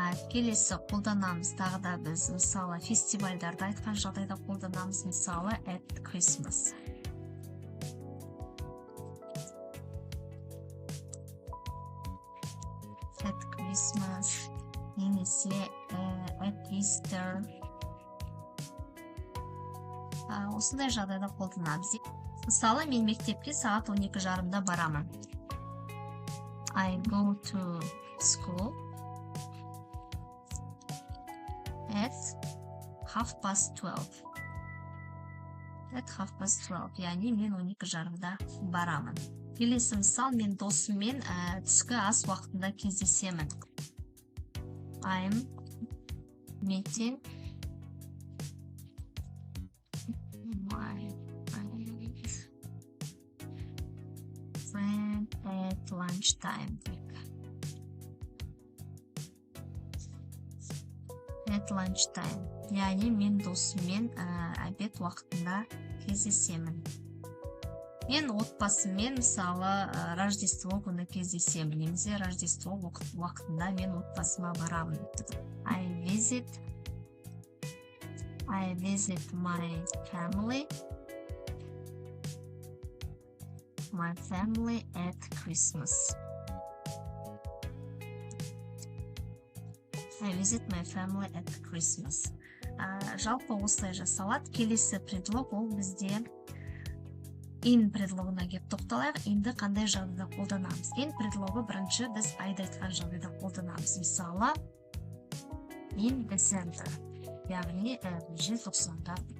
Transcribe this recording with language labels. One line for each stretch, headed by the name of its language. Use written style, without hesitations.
Kazakh: Келесі қолданамыз тағы да біз, мысалы, фестивальдарды айтқан жағдайда қолданамыз. Мысалы,
English: at Christmas. At Christmas.
Kazakh: Немесе
English: at Easter.
Kazakh: Осындай жағдайда қолданамыз. Мысалы, мен мектепке сағат 12:30-да барамын.
English: I go to school at 12:30. At 12:30,
Kazakh: яғни мен 12:30-да барамын. Келесі мысал, мен досыммен түскі ас уақытында кездесемін.
English: I'm meeting my friend at lunchtime. At lunchtime.
Kazakh: Яғни мен досыммен обед уақытында кездесемін. Мен отбасыммен, мысалы, Рождество күні кездесемін. Немесе Рождество уақытында мен отбасыма барамын.
English: I visit my family at Christmas. I visit my family at Christmas.
Kazakh: Жалпы осылай жасалады. Келесі предлог ол бізде in предлогына кеп тоқталайық. Inді қандай жағдайда қолданамыз? In предлогы бірінші біз айды айтқан жағдайда қолданамыз. Мысалы,
English: in December,
Kazakh: яғни желтоқсанда.